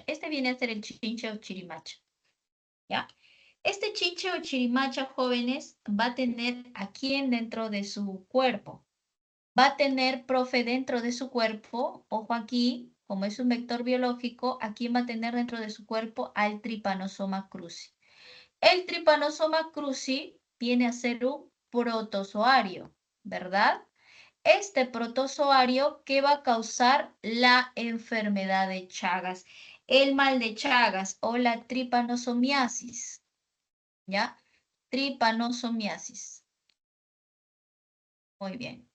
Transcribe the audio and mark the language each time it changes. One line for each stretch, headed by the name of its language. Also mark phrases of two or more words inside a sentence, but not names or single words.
Spanish: Este viene a ser el chinche o chirimacha, ¿ya? Este chinche o chirimacha, jóvenes, va a tener a quién dentro de su cuerpo. Va a tener, profe, dentro de su cuerpo, ojo aquí, como es un vector biológico, ¿a quién va a tener dentro de su cuerpo? Al Trypanosoma cruzi. El Trypanosoma cruzi viene a ser un protozoario, ¿verdad? Este protozoario que va a causar la enfermedad de Chagas, el mal de Chagas o la tripanosomiasis, ¿ya? Tripanosomiasis. Muy bien.